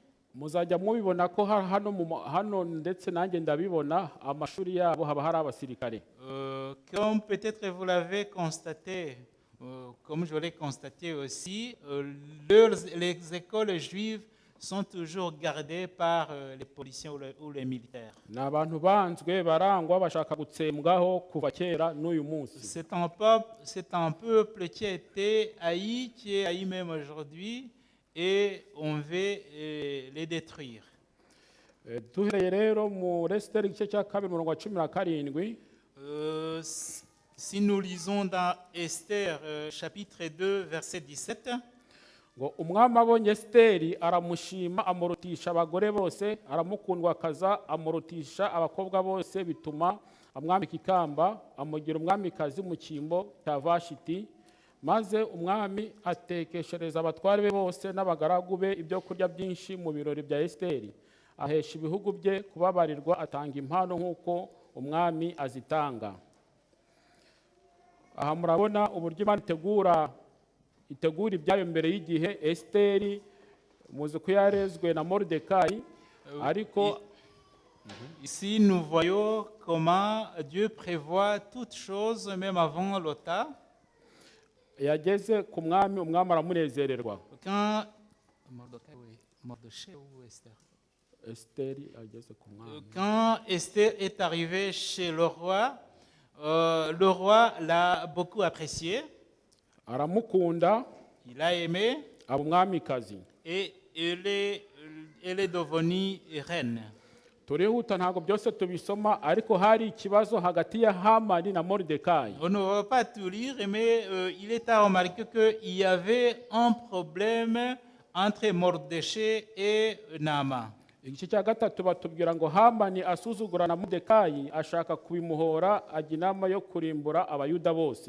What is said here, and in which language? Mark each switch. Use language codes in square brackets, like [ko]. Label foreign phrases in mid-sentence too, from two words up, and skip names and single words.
[rw] muzajya mubibona ko hano ndetse nanjye ndabibona, amashuri yabo haba hari abasirikare. [fr] Comme peut-être vous l'avez constaté, comme je l'ai constaté aussi, les écoles juives sont toujours gardées par les policiers ou les militaires. [rw] ni abantu banzwe barangwa bashaka gutsembwaho kuva kera n'uyu munsi. [fr] C'est un peuple qui a été haï, qui est haï même aujourd'hui, et on veut les détruire. [rw] duhereye rero muri Esiteri igice cya 2:17. [fr] Si nous lisons dans Esther chapitre 2 verset 17, [rw] ngo umwami abonye Esiteri aramushima, amurutisha abagore bose, aramukundwakaza, amurutisha abakobwa bose, bituma amwambika ikamba, amugira umwamikazi mu cyimbo cya Vashiti. maze umwami atekeshereza abatware be bose n'abagaragu be ibyo kurya byinshi mu birori bya Esiteri. ahesha ibihugu bye kubabarirwa, atanga impano nk'uko umwami azitanga. aha murabona uburyo Imana itegura ibyayo mbere y'igihe. Esiteri muzi ko yarezwe na Moridekayi, ariko [fr] Ici, nous voyons comment Dieu prévoit toutes choses, même avant le temps. [rw] yageze ku mwami, umwami aramunezererwa. [fr] Quand Mardochée ou Esther? [rw] Esiteri ageze ku mwami. [fr] Quand Esther est arrivée chez le roi l'a beaucoup apprécié, [rw] Aramukunda, [fr] il a aimé [rw] aba umwamikazi. [fr] et elle est devenue reine. [rw] Turihuta ntabwo byose tubisoma, ariko hari ikibazo hagati ya Hamani na Moridekayi. [fr] On ne va pas tout lire, mais il est à remarquer qu'il y avait un problème entre Mardochée et Naaman. [rw] Igice cya gatatu batubwira ngo Hamani asuzugura na Moridekayi, ashaka kubimuhora, ajya inama yo kurimbura abayuda bose.